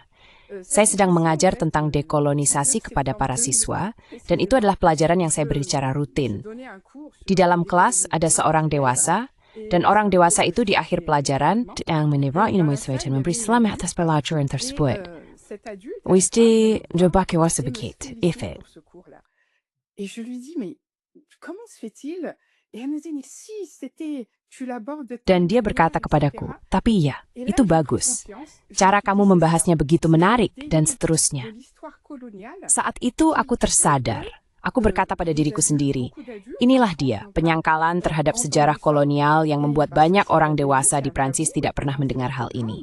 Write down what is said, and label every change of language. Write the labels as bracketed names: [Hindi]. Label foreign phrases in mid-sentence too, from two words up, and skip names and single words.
[Indonesian] Saya sedang mengajar tentang dekolonisasi kepada para siswa, dan itu adalah pelajaran yang saya beri secara rutin. Di dalam kelas ada seorang dewasa, dan orang dewasa itu di akhir pelajaran yang menibrak ini dan memberi selamat atas pelajaran tersebut. Wisti jobake wasa begitu, efek. [French] Et je lui dis, mais comment se fait-il? Et elle me dit, mais si, c'était... [Indonesian] Dan dia berkata kepadaku, tapi iya, itu bagus. Cara kamu membahasnya begitu menarik, dan seterusnya. Saat itu aku tersadar Aku berkata pada diriku sendiri, inilah dia, penyangkalan terhadap sejarah kolonial yang membuat banyak orang dewasa di Prancis tidak pernah mendengar hal ini.